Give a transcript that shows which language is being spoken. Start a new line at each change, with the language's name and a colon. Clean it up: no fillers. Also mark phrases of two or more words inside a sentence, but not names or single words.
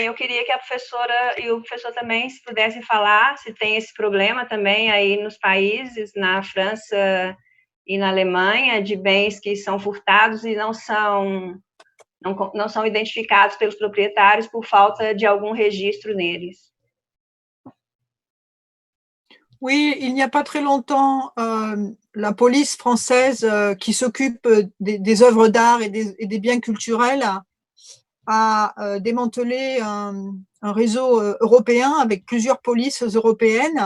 Portuguese: Eu queria que a professora e o professor também se pudessem falar se tem esse problema também aí nos países, na França e na Alemanha, de bens que são furtados e não são identificados pelos proprietários por falta de algum registro neles.
French: Oui, il n'y a pas très longtemps, la police française qui s'occupe des œuvres d'art et des biens culturels a démantelé un réseau européen avec plusieurs polices européennes.